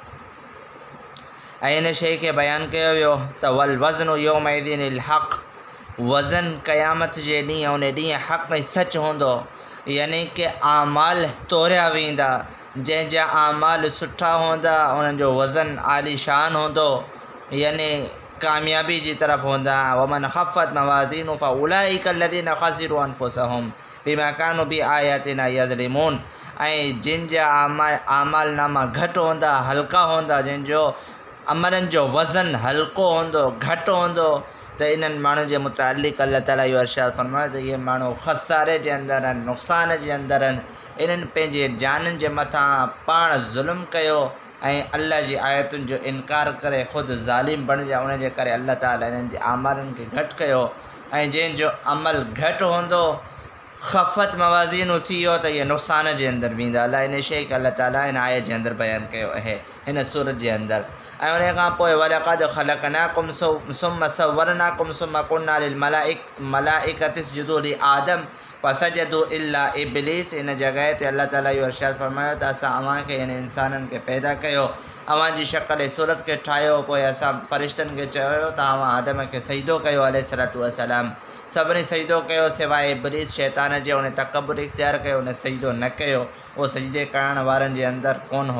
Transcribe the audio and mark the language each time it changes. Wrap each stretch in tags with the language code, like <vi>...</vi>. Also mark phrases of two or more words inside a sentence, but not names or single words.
<sd>हिन शइ खे बयानु कयो वियो त</sd> <ar>والوزن يومئذ الحق,</ar> <sd>वज़न क़यामत जे ॾींहुं उन ॾींहुं हक़ में सच हूंदो, यानी कि आमाल तोरिया वेंदा। जंहिंजा आमाल सुठा हूंदा उन्हनि जो वज़न आलीशान हूंदो, यानी कामयाबी जी तरफ़ हूंदा।</sd> <ar>ومن خفت موازينه فأولئك الذين خسروا أنفسهم بما كانوا بآياتنا يظلمون.</ar> <sd>ऐं जिन जा आमाल नामा घटि हूंदा, हल्का हूंदा, जिनजो अमलनि जो वज़न हल्को हूंदो, घटि हूंदो, त इन्हनि माण्हुनि जे मुतालिक़ अल्लाह ताला इहो इरशाद फ़रमायो त इहे माण्हू ख़सारे जे अंदरि आहिनि, नुक़सान जे अंदरि आहिनि। इन्हनि पंहिंजे जाननि जे मथां पाण ज़ुल्म कयो ऐं अल्लाह जी आयतुनि जो इनकार करे ख़ुदि ज़ालिम बणिजा। उन जे करे अल्लाह ताला इन्हनि जे आमालनि खे घटि कयो। ऐं जंहिंजो अमल घटि हूंदो,</sd> <ar>خفت موازينه</ar> <sd>थी वियो, त इहे नुक़सान जे अंदरि वेंदा। अलाह इन शइ खे अल्लाह ताला हिन आयत जे अंदरि बयानु कयो आहे हिन सूरत जे अंदरि। ऐं उन खां पोइ</sd> <ar>ولقد خلقناكم ثم صورناكم ثم قلنا للملائكة اسجدوا لآدم فسجدوا إلا إبليس.</ar> <sd>इन जॻह ते अल्लाह ताला इहो इरशाद फ़रमायो त असां अव्हांखे हिन इंसाननि खे पैदा कयो, अव्हां जी शक्ल सूरत खे ठाहियो, पोइ असां फ़रिश्तनि खे चयो त अव्हां आदम खे सजदो कयो</sd> <ar>عليه الصلاة والسلام.</ar> <sd>सभिनी सजदो कयो सिवाइ इब्लीस शैतान जे। उन तकबुर इख्तियार कयो, उन सजदो न कयो, उहो सजदे करण वारनि जे अंदरि कोन हो।</sd>